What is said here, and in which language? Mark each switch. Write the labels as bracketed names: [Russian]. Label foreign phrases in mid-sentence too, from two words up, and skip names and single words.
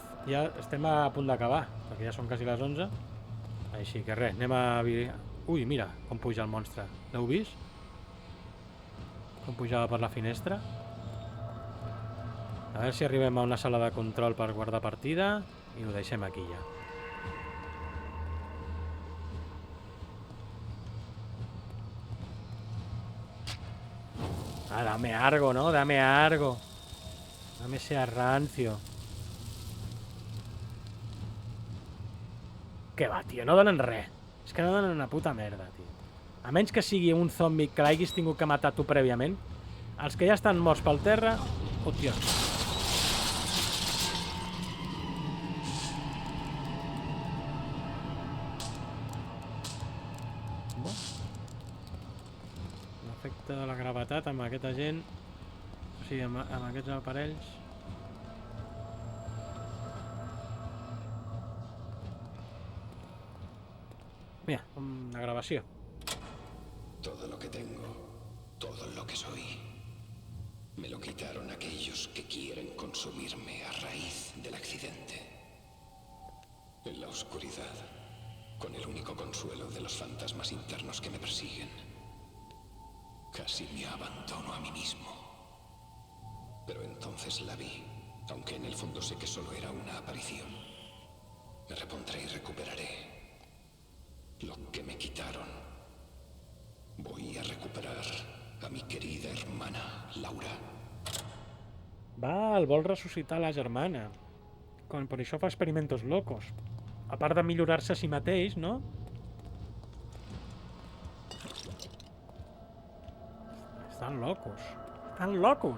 [Catalan] Ja estem a punt d'acabar, perquè ja són quasi les 11. Així que res, anem a... Ui, mira com puja el monstre. L'heu vist? Com pujava per la finestra. A veure si arribem a una sala de control per guardar partida i ho deixem aquí ja. [Spanish] Ah, dame algo, ¿no? Dame algo. Dame ese rancio. [Catalan] Què va, tio? No donen res. És que no donen una puta merda, tio. A menys que sigui un zombi que l'haguis tingut que matar tu prèviament. Els que ja estan morts pel terra... Hòstia. L'efecte de la gravetat amb aquesta gent... O sigui, amb aquests aparells... Mira, una grabació. [Spanish] Todo lo que tengo, todo lo que soy, me lo quitaron aquellos que quieren consumirme a raíz del accidente. En la oscuridad, con el único consuelo de los fantasmas internos que me persiguen, casi me abandono a mí mismo. Pero entonces la vi, aunque en el fondo sé que solo era una aparición. Me repondré y recuperaré lo que me quitaron. Voy a recuperar a mi querida hermana, Laura. [Catalan] Val, vol ressuscitar la germana. Per això fa [Spanish] experimentos locos. [Catalan] A part de millorar-se a si mateix, no? [Spanish] Estan locos. Estan locos.